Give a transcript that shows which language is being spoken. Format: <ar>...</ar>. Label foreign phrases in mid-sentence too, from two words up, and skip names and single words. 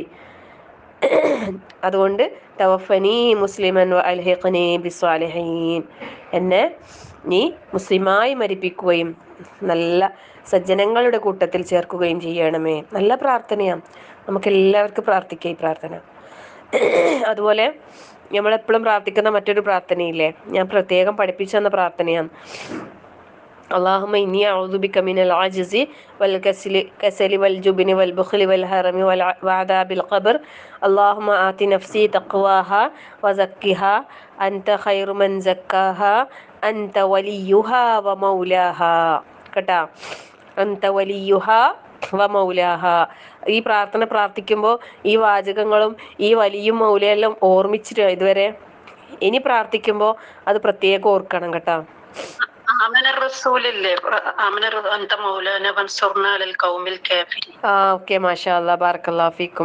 <ml>അതുകൊണ്ട്</ml> <ar>توفني مسلما وألحقني بالصالحين,</ar> <ml>എന്നെ നീ മുസ്ലിമായി മരിപ്പിക്കുകയും നല്ല സജ്ജനങ്ങളുടെ കൂട്ടത്തിൽ ചേർക്കുകയും ചെയ്യണമേ. നല്ല പ്രാർത്ഥനയാണ്, നമുക്കെല്ലാവർക്കും പ്രാർത്ഥിക്കാം ഈ പ്രാർത്ഥന. അതുപോലെ നമ്മളെപ്പോഴും പ്രാർത്ഥിക്കുന്ന മറ്റൊരു പ്രാർത്ഥനയില്ലേ, ഞാൻ പ്രത്യേകം പഠിപ്പിച്ചു തന്ന പ്രാർത്ഥനയാണ്.</ml> <ar>اللهم إني أعوذ بك من العجز والكسل والجبن والبخل والهرم وعذاب القبر اللهم آت نفسي تقواها وزكها أنت خير من زكاها أنت وليها ومولاها. കേട്ടാ, أنت وليها ومولاها.</ar> <ml>ഈ പ്രാർത്ഥന പ്രാർത്ഥിക്കുമ്പോൾ ഈ വാചകങ്ങളും ഈ വലിയും മൗലയെല്ലാം ഓർമ്മിച്ചിട്ട് ഇതുവരെ ഇനി പ്രാർത്ഥിക്കുമ്പോൾ അത് പ്രത്യേകം ഓർക്കണം കേട്ടോ.</ml> <ar>ഓക്കെ, ما شاء الله بارك الله فيكم.</ar>